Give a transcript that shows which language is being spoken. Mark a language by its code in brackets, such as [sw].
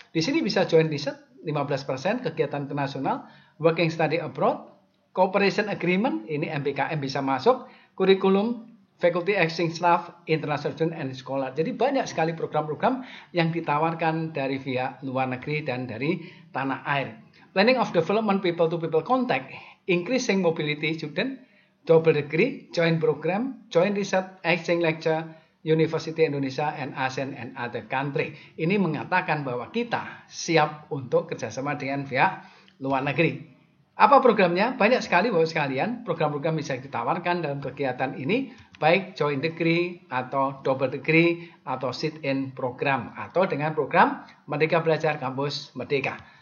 [id] Di sini bisa [en] joint research 15% [id] kegiatan internasional, [en] working study abroad, cooperation agreement, [id] ini MPKM bisa masuk, kurikulum, [en] faculty exchange staff, international student and scholar. [id] Jadi banyak sekali program-program yang ditawarkan dari pihak luar negeri dan dari tanah air. [en] Planning of development people-to-people contact, increasing mobility student, double degree, joint program, joint research, exchange lecture, University Indonesia and ASEAN and other country. [id] Ini mengatakan bahwa kita siap untuk kerjasama dengan pihak luar negeri. Apa programnya? Banyak sekali Bapak sekalian, program-program bisa ditawarkan dalam kegiatan ini, baik [en] joint degree [id] atau [en] double degree [id] atau [en] sit-in program [id] atau dengan program Merdeka Belajar Kampus Merdeka.